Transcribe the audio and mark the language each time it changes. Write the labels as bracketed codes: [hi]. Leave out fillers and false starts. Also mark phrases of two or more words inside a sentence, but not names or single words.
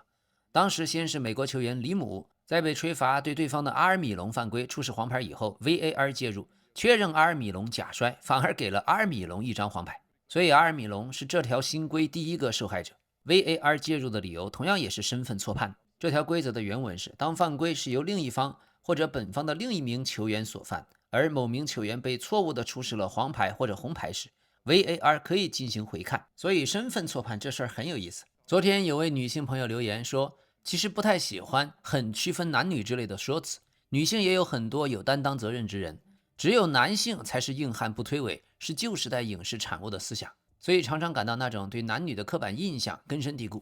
[zh] 當時先是美國球員里姆在被吹罰對對方的阿爾米隆犯規出示黃牌以後 ，VAR 介入確認阿爾米隆假摔，反而給了阿爾米隆1張黃牌，所以阿爾米隆是這條新規第一個受害者。VAR 介入的理由同樣也是身份錯判。這條規則的原文是：當犯規是由另一方或者本方的另一名球員所犯，而某名球員被錯誤地出示了黃牌或者紅牌時， VAR 可以進行回看。所以身份錯判這事兒很有意思。昨天有位女性朋友留言說，其實不太喜歡很區分男女之類的說辭，女性也有很多有擔當責任之人，只有男性才是硬汉不推諉，是舊時代影视產物的思想，所以常常感到那種對男女的刻板印象根深蒂固。